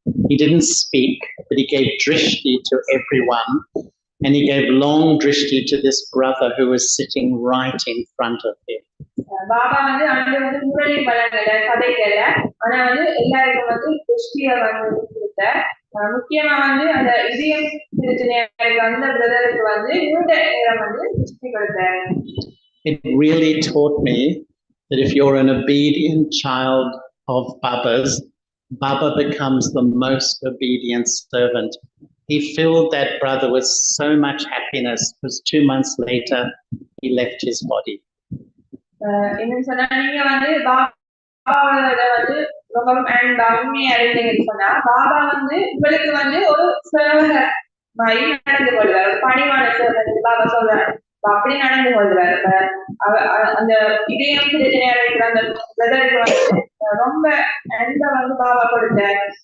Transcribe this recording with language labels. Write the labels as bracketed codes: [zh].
[en] He didn't speak, but he gave drishti to everyone, and he gave long drishti to this brother who was sitting right in front of him. [ta] Baba அங்க முரளி பலங்கல கதைக்கல, ஆனா எல்லாருக்கும் திருஷ்டிய கொடுத்த. முக்கியமா அந்த இதயம் பிரச்சனைக்கு அந்த பிரதருக்கு நீண்ட நேரம் திருஷ்டி கொடுத்தாரு. [en] It really taught me that if you're an obedient child of Baba's, Baba becomes the most obedient servant. He filled that brother with so much happiness because 2 months later he left his body. [ta] இன்னும் சொன்னா நீங்க பாபாவோட ரொம்ப உண்மையா இருந்தீங்கன்னு சொன்னா பாபா உங்களுக்கு ஒரு சேவகர் மாதிரி நடந்து கொள்வார், பணிவான சேவகர். பாபா சொல்றாரு, அப்படி நடந்து கொள்றாரு. அந்த இதயம் பிரச்சனையா இருக்கிற அந்த பிரதருக்கு வந்து ரொம்ப அன்பை வந்து பாபா கொடுத்தார்.